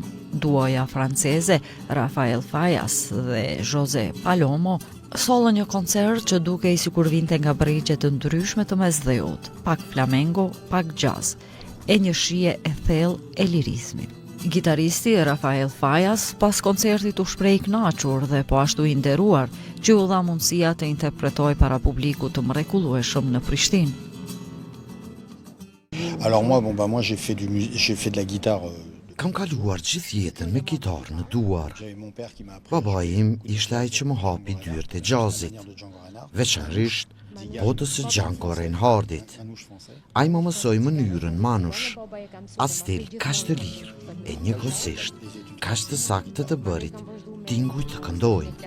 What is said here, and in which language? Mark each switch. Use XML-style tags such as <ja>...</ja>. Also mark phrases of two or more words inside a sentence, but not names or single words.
<sq>Duoja franceze Rafael Fayas dhe José Palomo sollën një koncert që dukej sikur vinte nga brigje të ndryshme të mesdheut, pak flamengo, pak jazz. e një shije e thellë e lirizmit. Gitaristi Rafael Fajas pas koncertit u shpreh i kënaqur dhe po ashtu i nderuar që u dha mundësia të interpretoj para publikut të mrekullueshëm në Prishtinë.</sq> <fr>Alors moi j'ai fait de la guitare.</fr> <sq>Kam kaluar gjithë jetën me kitarë në duar. Babai im ishte ai që më hapi dyert e jazzit, veçanërisht botës së Django Reinhardtit. Ai më mësoi mënyrën manush, atë stil kaq të lirë e njëkohësisht kaq të saktë të bërit tinguj të këndojnë.</sq>